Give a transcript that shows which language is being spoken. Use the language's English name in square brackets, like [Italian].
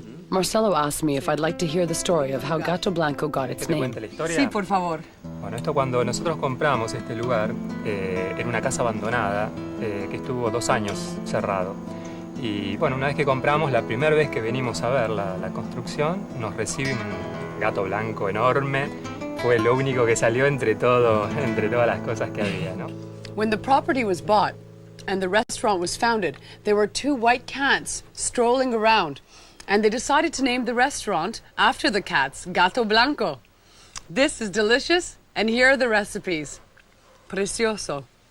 [English] Marcelo asked me if I'd like to hear the story of how Gato Blanco got its name. [Spanish] Sí, por favor. Bueno, esto cuando nosotros compramos este lugar, era una casa abandonada que estuvo 2 años cerrado. Y bueno, una vez que compramos, la primera vez que venimos a ver la construcción, nos recibe un gato blanco enorme. Fue lo único que salió entre todas las cosas que había, ¿no? [English] When the property was bought and the restaurant was founded, there were 2 white cats strolling around. And they decided to name the restaurant after the cats, Gato Blanco. This is delicious, and here are the recipes. [Spanish] Precioso.